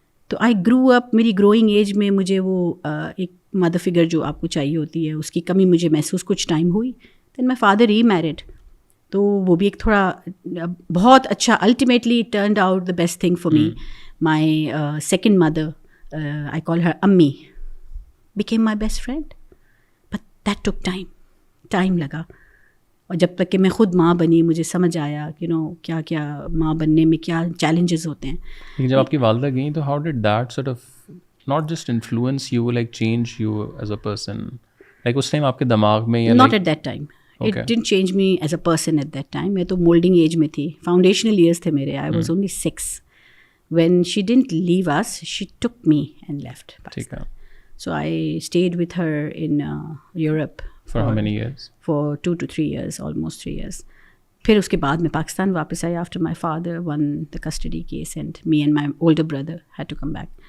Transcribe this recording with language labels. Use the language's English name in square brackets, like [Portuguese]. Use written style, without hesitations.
[Urdu] تو [English] I grow up, [Urdu] میری growing age میں مجھے وہ ایک مدر فگر جو آپ کو چاہیے ہوتی ہے اس کی کمی مجھے محسوس کچھ ٹائم ہوئی. [English] then my father remarried, [Urdu] تو وہ بھی ایک تھوڑا بہت اچھا, [English] Ultimately turned out the best thing for me. My second mother I call her Ammi, became my best friend. But that took time [Urdu] لگا. اور جب تک کہ میں خود ماں بنی مجھے سمجھ آیا کہ کیا کیا ماں بننے میں کیا چیلنجز ہوتے ہیں. لیکن جب آپ کی والدہ گئیں تو [English] How did that sort of not just influence you, like change you as a person? [Urdu] Like اس time آپ کے دماغ میں یا [English] not at that time. It didn't change me as a person at that time. [Urdu] میں تو [English] molding age [Urdu] میں تھی. [English] Foundational years [Urdu] تھے میرے. [English] I was only 6. When she didn't leave us, she took me and left Pakistan. So I stayed with her in Europe. For how many years? For 2 to 3 years, almost 3 years. [Urdu] پھر اس کے بعد میں پاکستان واپس آئی [English] after my father won the custody case and me and my older brother had to come back.